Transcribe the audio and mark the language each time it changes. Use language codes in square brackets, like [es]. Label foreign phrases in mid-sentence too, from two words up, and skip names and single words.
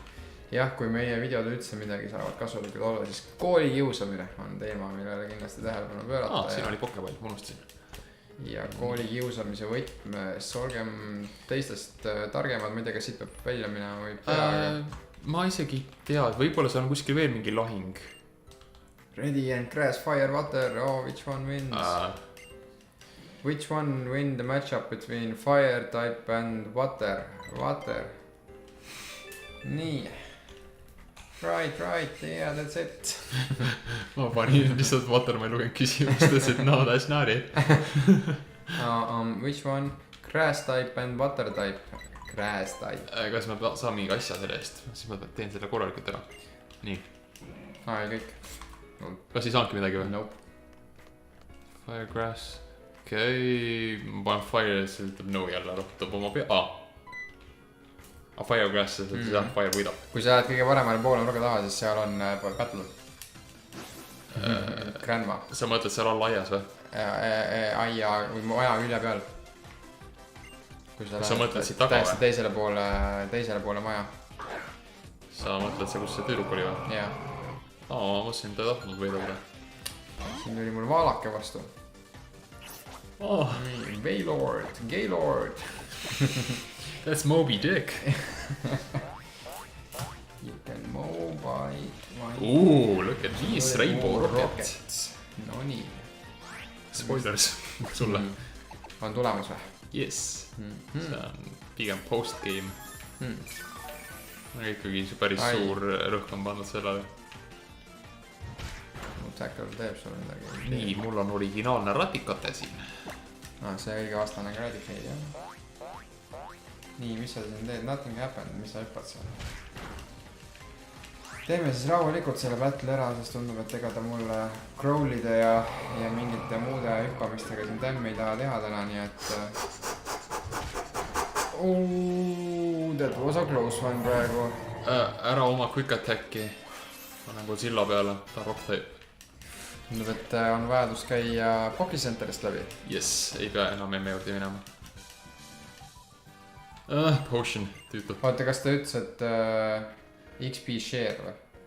[et] Jah, kui meie videod üldse midagi saavad kasulikud olla, siis kooli kiusamine on teema, millele kindlasti tähelepanu pöörata. Siin oli pokeball, unustasin. Ja kooli kiusamise võtmes, olgem teistest targemad, ma ei tea, kas siit peab välja minema või peaga. Ma isegi tea, et võib-olla see on kuskil veel mingi lahing. [en] Ready and grass, fire, water, oh, which one wins? Which one win the matchup between fire type and water? Water. Nii. Right, yeah, that's it. [et] Ma panin lihtsalt water, ma ei lugenud küsimust, et [en] no that's not it. Which one? Grass type and water type. Grass type. [et] Kas ma saan mingi asja selle eest? Siis ma teen selle korralikult ära. Nii. Ei kõik. Kas ei saanudki midagi või? [en] Nope. Fire, grass. [et] Okei, ma panen fire, see ütleb no jälle, rohtab oma pea. [en] Fire grass, [et] et seal fire võidab. Kui sa lähed kõige paremale poole nurga taha, siis seal on battle. [en] Grandma. [et] Sa mõtled seal all aias või? Aia või maja külje peal. Kui sa mõtled siit taga või? Teisele poole maja. Sa mõtled see, kus see tüdruk oli või? Jah. Ma mõtlesin, ta ei tahtnud võida. Siin tuli mul vaalake vastu. [en] Gaylord. That's Moby Dick. You can mobile. Look at these rainbow rockets. [et] No nii. Spoilers sulle. On tulemus või? Yes. See on pigem post-game. Ikkagi päris suur rõhk on pandud sellele. Tackle teeb sulle midagi. Nii, mul on originaalne ratikate siin. See õige vastane ka radikeid, jah. Nii, mis sa siin teed? [en] Nothing happened, [et] mis sa hüppad seal? Teeme siis rahulikult selle battle ära, sest tundub, et ega ta mulle crawlide ja mingite muude hüppamistega siin tämmi ei taha teha täna, nii et... [en] That was a close one praegu. [et] Ära oma [en] quick attacki. [et] Panen Godzilla peale, ta [en] rock type. [et] Tundub, et on vajadus käia Pokecenterist läbi. Yes, ei pea enam emme juurde minema. Potion, tüütu. Oota, kas ta ütles, et [en] XP share [et] või?